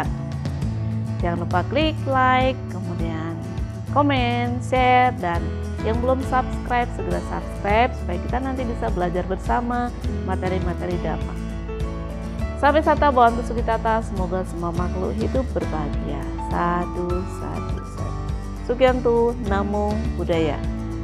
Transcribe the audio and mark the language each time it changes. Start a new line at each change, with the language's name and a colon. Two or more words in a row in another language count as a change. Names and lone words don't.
Indonesian: Jangan lupa klik like, kemudian komen, share, dan yang belum subscribe segera subscribe supaya kita nanti bisa belajar bersama materi-materi Dhamma.
Pali: Sampai Sata Bhavantu Sukhitata,
Indonesian: semoga semua makhluk hidup berbahagia.
Pali: Sadhu, sadhu, sadhu. Sugyanto, Namo Buddhaya.